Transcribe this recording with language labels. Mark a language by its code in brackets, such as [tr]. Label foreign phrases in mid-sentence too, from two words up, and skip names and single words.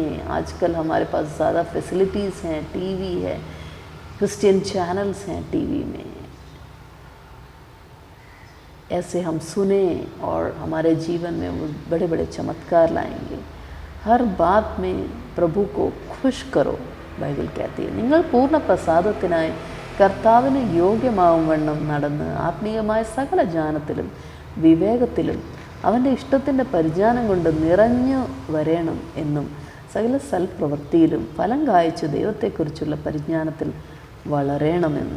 [hi] आजकल हमारे पास ज़्यादा फैसिलिटीज़ हैं, टीवी है, क्रिश्चियन चैनल्स हैं टीवी में, ऐसे हम सुने और हमारे जीवन में वो बड़े बड़े चमत्कार लाएंगे। हर बात में प्रभु को खुश करो, ബൈബിൾ कहती है। [ml] നിങ്ങൾ പൂർണ്ണ പ്രസാദത്തിനായി കർത്താവിന് യോഗ്യമാവണ്ണം നടന്ന് ആത്മീയമായ സകല ജ്ഞാനത്തിലും വിവേകത്തിലും അവൻ്റെ ഇഷ്ടത്തിൻ്റെ പരിജ്ഞാനം കൊണ്ട് നിറഞ്ഞു വരേണം എന്നും സകല സൽപ്രവൃത്തിയിലും ഫലം കായ്ച്ചു ദൈവത്തെക്കുറിച്ചുള്ള പരിജ്ഞാനത്തിൽ വളരണമെന്നും.